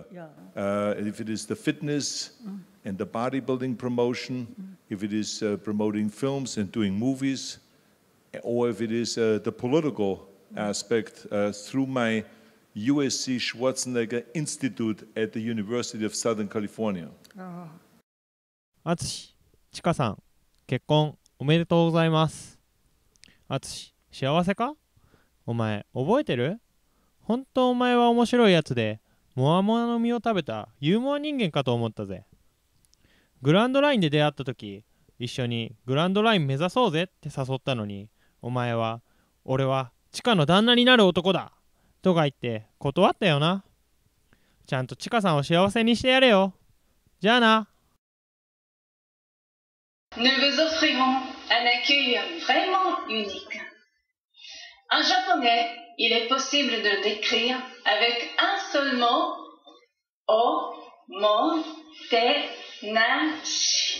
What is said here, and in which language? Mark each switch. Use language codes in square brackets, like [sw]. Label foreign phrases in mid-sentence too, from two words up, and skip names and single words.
[en] If it is the fitness and the bodybuilding promotion, if it is promoting films and doing movies, or if it is the political aspect through my USC Schwarzenegger Institute at the University of Southern California. [ja] あつし、ちかさん、結婚おめでとうございます。あつし、幸せか？お前、覚えてる？本当お前は面白いやつで、モアモアの実を食べたユーモア人間かと思ったぜ。グランドラインで出会った時、一緒にグランドライン目指そうぜって誘ったのに、お前は、俺はチカの旦那になる男だとか言って断ったよな。ちゃんとチカさんを幸せにしてやれよ。じゃあな。 [fr] Nous vous offrirons un accueil vraiment unique. En japonais, il est possible de le décrire avec un seul mot, omotenashi.